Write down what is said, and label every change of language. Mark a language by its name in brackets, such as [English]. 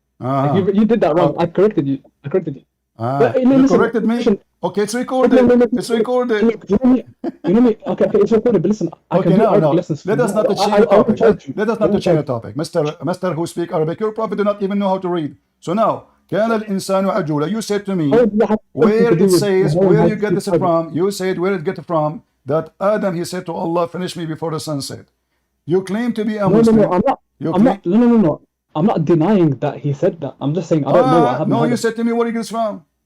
[English] Uh-huh. Like, you did that wrong. I corrected you. But, You listen, corrected me? listen. Okay, it's recorded. It's recorded. You know me. Okay, it's recorded. But listen, I can do Arabic lessons. Let us not change the topic. Let us not change the topic. Mister who speak Arabic, your prophet do not even know how to read. [Arabic] So now, كان الإنسان عجولا. [English] You said to me, where it says, where you get this from? You said where it get from that Adam he said to Allah, finish me before the sunset. You claim to be a Muslim. No. I'm not denying that he said that. I'm just saying I don't know. I haven't heard you it. said to me where you get this from.